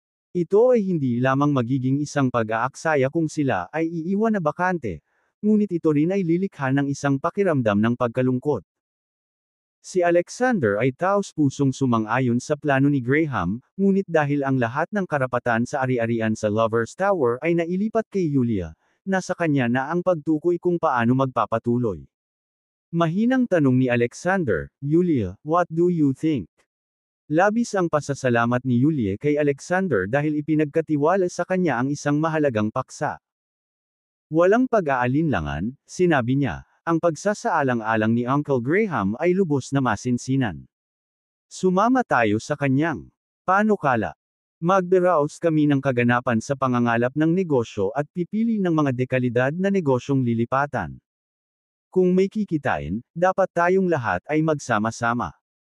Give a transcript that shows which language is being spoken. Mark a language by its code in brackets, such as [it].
[tl] Ito ay hindi lamang magiging isang pag-aaksaya kung sila ay iiwan na bakante, ngunit ito rin ay lilikha ng isang pakiramdam ng pagkalungkot. Si Alexander ay taos-pusong sumang-ayon sa plano ni Graham, ngunit dahil ang lahat ng karapatan sa ari-arian sa Lovers Tower ay nailipat kay Yulia, nasa kanya na ang pagtukoy kung paano magpapatuloy. Mahinang tanong ni Alexander, Yulia, [en] what do you think? [tl] Labis ang pasasalamat ni Yulia kay Alexander dahil ipinagkatiwala sa kanya ang isang mahalagang paksa. Walang pag-aalinlangan, sinabi niya. Ang pagsasaalang-alang ni Uncle Graham ay lubos na masinsinan. Sumama tayo sa kanyang panukala. Magdaraos kami ng kaganapan sa pangangalap ng negosyo at pipili ng mga dekalidad na negosyong lilipatan. Kung may kikitain, dapat tayong lahat ay magsama-sama.